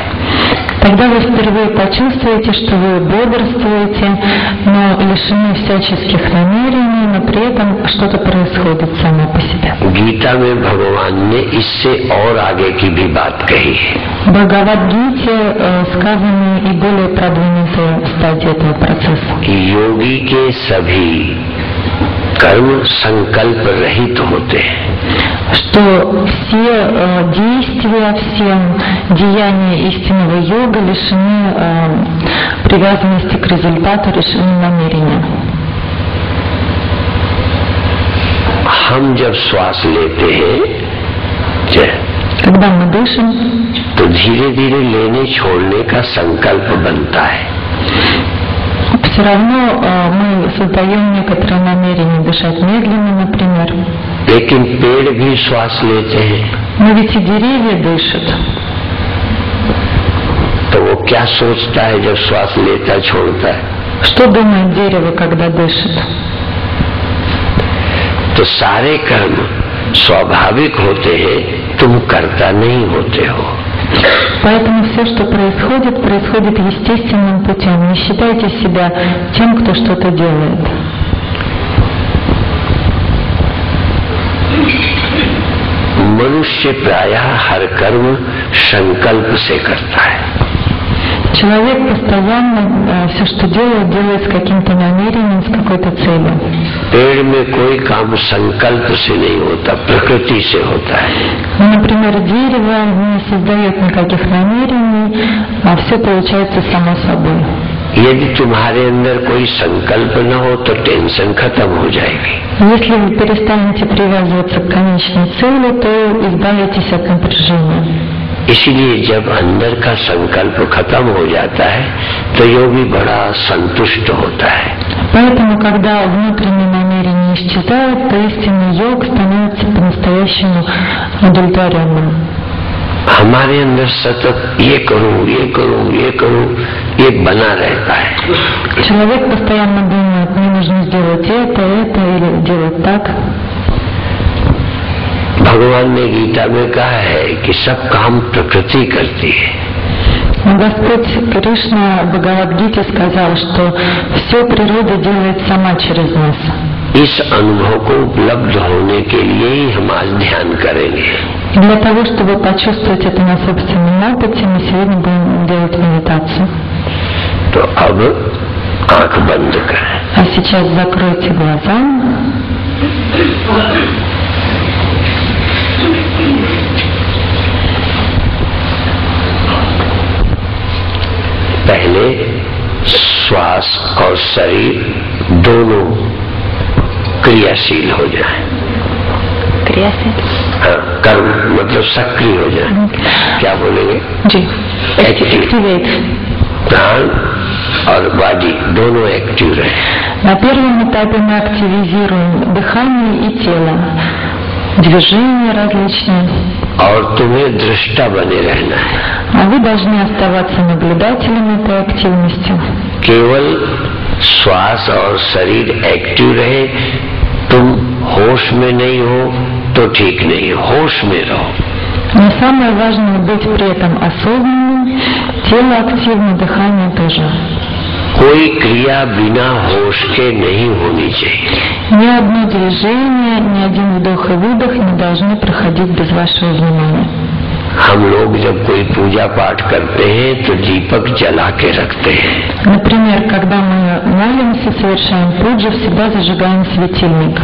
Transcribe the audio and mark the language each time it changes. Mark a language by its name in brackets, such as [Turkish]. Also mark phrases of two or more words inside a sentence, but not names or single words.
[Russian] Тогда вы впервые почувствуете, что вы бодрствуете, но лишены всяческих намерений, но при этом что-то происходит само по себе. [Hindi] गीता में भगवान ने इससे और आगे की भी बात कही है। [Russian] В Бхагавад-гите сказаны и более продвинутые стадии этого процесса. [Hindi] योगी के सभी कर्म संकल्प रहित होते हैं। [Russian] Что все действия, все деяния истинного йога лишены привязанности к результату, лишены намерения. [Hindi] हम जब श्वास लेते हैं, [Russian] Когда мы дышим, [Hindi] तो धीरे धीरे लेने छोड़ने का संकल्प बनता है। [Russian] все равно мы создаем некоторое намерение дышать медленно, например. [Hindi] लेकिन पेड़ भी श्वास लेते हैं। [Russian] Но ведь и деревья дышат. [Hindi] तो वो क्या सोचता है जब श्वास लेता छोड़ता है? [Russian] Что думает дерево, когда дышит? [Hindi] तो सारे कर्म स्वाभाविक होते हैं, तुम करता नहीं होते हो। [Russian] Поэтому все, что происходит, происходит естественным путем. Не считайте себя тем, кто что-то делает. [Hindi] मनुष्य प्रायः हर कर्म संकल्प से करता है। [Russian] Человек постоянно все, что делает, делает с каким-то намерением, с какой-то целью. [Hindi] पेड़ में कोई काम संकल्प से नहीं होता, प्रकृति से होता है। [Russian] Например, дерево не создает никаких намерений, а все получается само собой. [Hindi] यदि तुम्हारे अंदर कोई संकल्प न हो तो टेंशन खत्म हो जाएगी। [Russian] Если вы перестанете привязываться к конечной цели, то избавитесь от напряжения. [Hindi] इसलिए जब अंदर का संकल्प खत्म हो जाता है तो योगी बड़ा संतुष्ट होता है। [Russian] Поэтому, когда внутренние намерения исчезают, то истинный йог становится по-настоящему удовлетворенным. [Hindi] हमारे अंदर सतत ये करूं, ये करूं, ये करूं, ये बना रहता है। [Russian] Человек постоянно думает, мне нужно сделать это или делать так. [Hindi] भगवान ने गीता में कहा है कि सब काम प्रकृति करती है। [Russian] Господь Кришна в Бхагавад-гите сказал, что все природа делает сама через нас. [Hindi] इस अनुभव को उपलब्ध होने के लिए ही हम आज ध्यान करेंगे। [Russian] И для того, чтобы почувствовать это на собственном опыте, мы сегодня будем делать медитацию. [Hindi] तो अब आंख बंद करें। [Russian] А сейчас закройте глаза. [Hindi] पहले श्वास और शरीर दोनों क्रियाशील हो जाए। क्रियाशील? हाँ, कर्म मतलब सक्रिय हो जाए। क्या बोलेंगे? जी, एक्टिवेट। प्राण और बॉडी दोनों एक्टिव रहे। [Russian] На первом этапе мы активизируем дыхание и тело. движения различные. [Hindi] और तुम्हें दृष्टा बने रहना है। [Russian] А вы должны оставаться наблюдателем этой активности. [Hindi] केवल श्वास और शरीर एक्टिव रहे, तुम होश में नहीं हो तो ठीक नहीं, होश में रहो। [Russian] Но самое важное быть при этом осознанным, тело активно, дыхание тоже. [Hindi] कोई क्रिया बिना होश के नहीं होनी चाहिए। [Russian] Ни одно движение, ни один вдох и выдох не должны проходить без вашего внимания. [Hindi] हम लोग जब कोई पूजा पाठ करते हैं तो दीपक जला के रखते हैं। [Russian] Например, когда мы молимся, совершаем пуджу, всегда зажигаем светильник.